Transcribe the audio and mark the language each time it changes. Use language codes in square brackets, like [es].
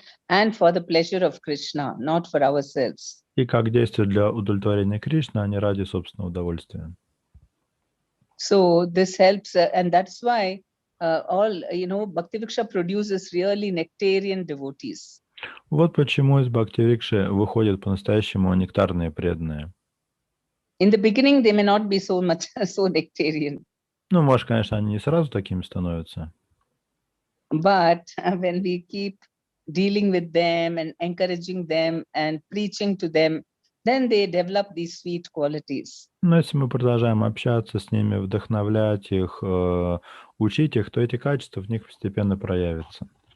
[en] And for the pleasure of Krishna, not for ourselves. [ru] И как действовать для удовлетворения Кришны, а не ради собственного удовольствия. [en] So this helps, and that's why Bhakti-vriksha produces really nectarian devotees. [ru] Вот почему из Бхакти-врикши выходят по-настоящему нектарные преданные. [en] In the beginning, they may not be so nectarian. [ru] Ну, может, конечно, они не сразу такими становятся. [en] But when we keep dealing with them and encouraging them and preaching to them, then they develop these sweet qualities. [ru] Но если мы продолжаем общаться с ними, вдохновлять их, учить их, то эти качества в них постепенно проявятся.